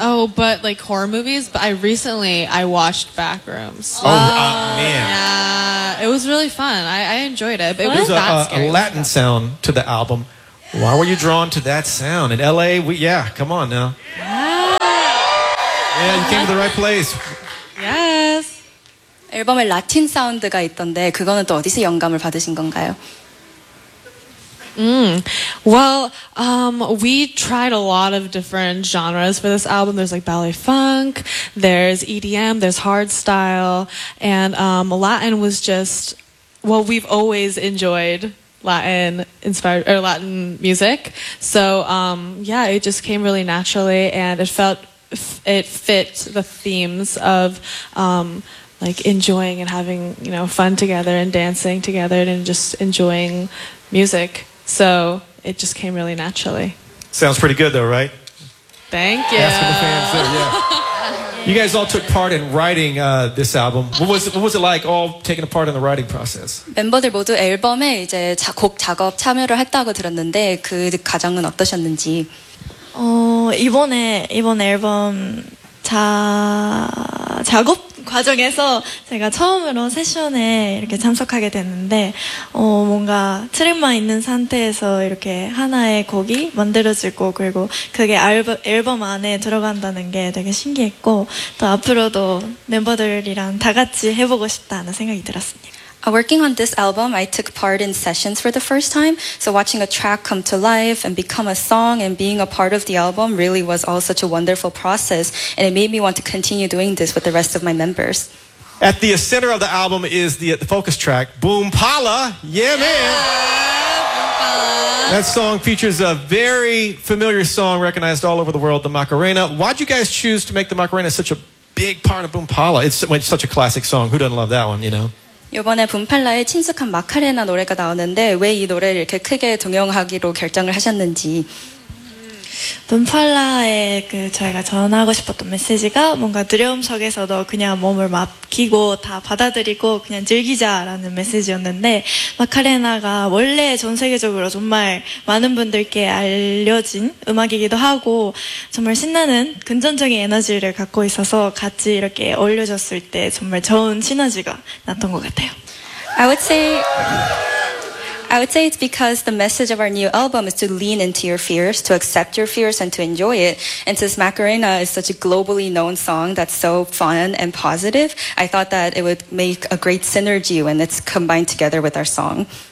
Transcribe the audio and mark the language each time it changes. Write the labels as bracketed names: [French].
[English] Oh, but like horror movies. But I recently watched Backrooms. Oh man. Yeah, it was really fun. I enjoyed it. But it was that scary. A Latin sound to the album. Why were you drawn to that sound in LA? Come on now. Yeah, you came to the right place. Yes. [Korean] 앨범에 라틴 사운드가 있던데 그거는 또 어디서 영감을 받으신 건가요? [English] We tried a lot of different genres for this album. There's like ballet funk, there's EDM, there's hard style, and Latin was just, well, we've always enjoyed Latin inspired or Latin music. So it just came really naturally, and it fit the themes of like enjoying and having, you know, fun together and dancing together and just enjoying music. So it just came really naturally. Sounds pretty good though, right? Thank you. Asking the fans there, yeah. Yeah. You guys all took part in writing this album. What was it like all taking a part in the writing process? [Korean] 멤버들 모두 앨범에 이제 곡 작업 참여를 했다고 들었는데 그 과정은 어떠셨는지? 이번 앨범 작업 과정에서 제가 처음으로 세션에 이렇게 참석하게 됐는데 뭔가 트랙만 있는 상태에서 이렇게 하나의 곡이 만들어지고 그리고 그게 앨범 안에 들어간다는 게 되게 신기했고 또 앞으로도 멤버들이랑 다 같이 해보고 싶다는 생각이 들었습니다. [English] Working on this album, I took part in sessions for the first time. So watching a track come to life and become a song and being a part of the album really was all such a wonderful process. And it made me want to continue doing this with the rest of my members. At the center of the album is the focus track, Boom Pala. Yeah, man. Yeah. That song features a very familiar song recognized all over the world, the Macarena. Why'd you guys choose to make the Macarena such a big part of Boom Pala? It's such a classic song. Who doesn't love that one, you know? [Korean] 이번에 붐팔라의 친숙한 마카레나 노래가 나오는데 왜 이 노래를 이렇게 크게 등용하기로 결정을 하셨는지 붐팔라의 그 저희가 전하고 싶었던 메시지가 뭔가 두려움 속에서도 그냥 몸을 맡기고 다 받아들이고 그냥 즐기자라는 메시지였는데 마카레나가 원래 전 세계적으로 정말 많은 분들께 알려진 음악이기도 하고 정말 신나는 긍정적인 에너지를 갖고 있어서 같이 이렇게 어울려졌을 때 정말 좋은 시너지가 났던 것 같아요. [English] I would say it's because the message of our new album is to lean into your fears, to accept your fears, and to enjoy it. And since Macarena is such a globally known song that's so fun and positive, I thought that it would make a great synergy when it's combined together with our song.